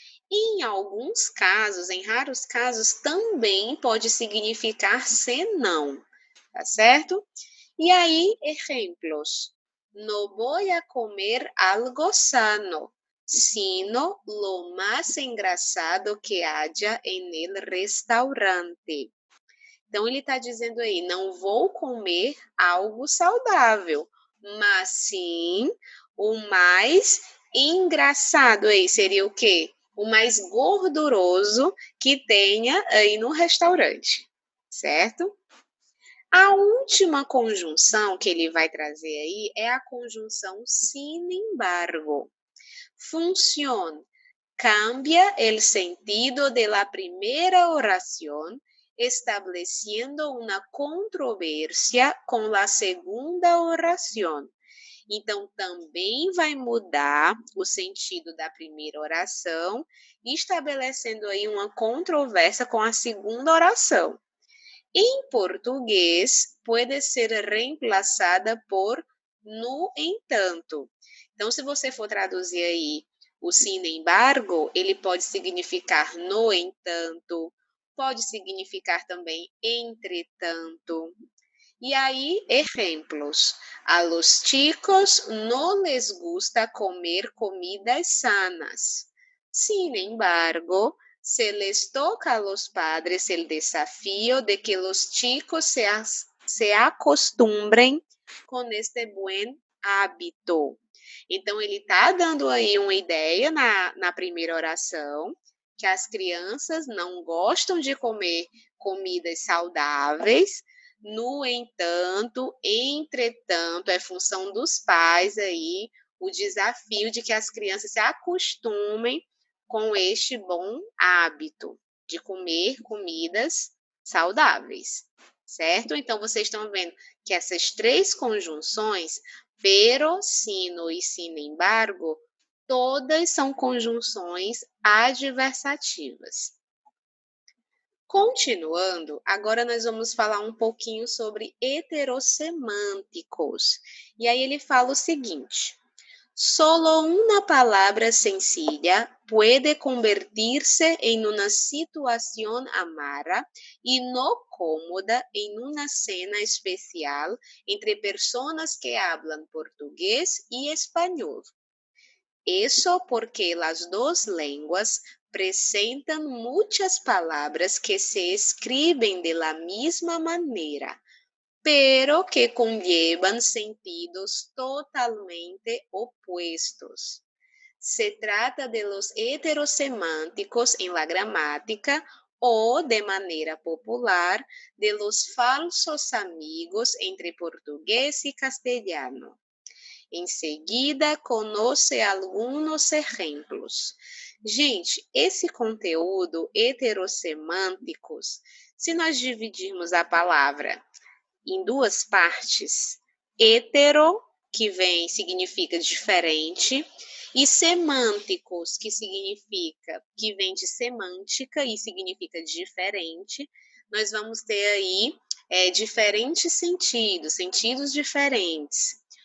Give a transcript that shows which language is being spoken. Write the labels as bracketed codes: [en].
[pt] Em alguns casos, em raros casos, também pode significar senão, tá certo? E aí, exemplos. [es] No voy a comer algo sano, sino lo más engraçado que haya en el restaurante. [pt] Então, ele está dizendo aí, não vou comer algo saudável, mas sim o mais engraçado aí seria o quê? O mais gorduroso que tenha aí no restaurante, certo? A última conjunção que ele vai trazer aí é a conjunção sin embargo. Función. [es] Cambia el sentido de la primera oración, estableciendo una controversia com la segunda oración. [pt] Então, também vai mudar o sentido da primeira oração, estabelecendo aí uma controvérsia com a segunda oração. Em português, pode ser reemplaçada por no entanto. Então, se você for traduzir aí o sin embargo, ele pode significar no entanto, pode significar também entretanto. E aí, exemplos. [es] A los chicos no les gusta comer comidas sanas. Sin embargo, se les toca a los padres el desafío de que los chicos se acostumbren con este buen hábito. [pt] Então, ele está dando aí uma ideia na primeira oração, que as crianças não gostam de comer comidas saudáveis, No entanto, entretanto, é função dos pais aí o desafio de que as crianças se acostumem com este bom hábito de comer comidas saudáveis, certo? Então, vocês estão vendo que essas três conjunções, pero, sino e sin embargo, todas são conjunções adversativas. Continuando, agora nós vamos falar um pouquinho sobre heterossemânticos. E aí ele fala o seguinte: [es] solo una palabra sencilla puede convertirse en una situación amara y no cómoda en una cena especial entre personas que hablan portugués y español. Eso porque las dos lenguas presentan muchas palabras que se escriben de la misma manera, pero que conllevan sentidos totalmente opuestos. Se trata de los heterosemánticos en la gramática o, de manera popular, de los falsos amigos entre portugués y castellano. [pt] Em seguida, conoce alguns exemplos. Gente, esse conteúdo heterossemânticos, se nós dividirmos a palavra em duas partes, hetero, que significa diferente, e semânticos, que vem de semântica e significa diferente, nós vamos ter aí diferentes sentidos diferentes.